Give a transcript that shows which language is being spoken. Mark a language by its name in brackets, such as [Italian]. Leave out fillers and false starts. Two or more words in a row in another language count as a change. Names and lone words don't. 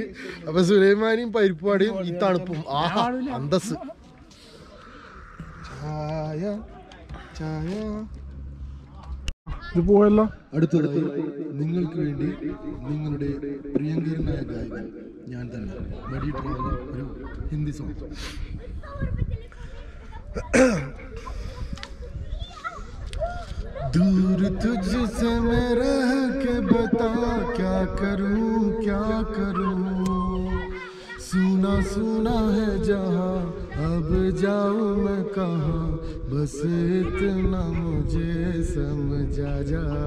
[Malayalam] അപ്പോൾ സുലൈമാനിയും പരിപ്പാടിയും ഈ തണുപ്പും ആഹാ അന്തസ്. ചായ ചായ ഇത് പോയല്ലോ. അടുത്തതായി നിങ്ങൾക്ക് വേണ്ടി നിങ്ങളുടെ പ്രിയങ്കരനായ ഗായകൻ ഞാൻ തന്നെ മടിയിട്ടുള്ള ഒരു ഹിന്ദി സോങ്. [Hindi] दूर तुझसे मैं रह के बता क्या करूं सुना सुना है जहां अब जाऊं मैं कहां बस इतना मुझे समझा जा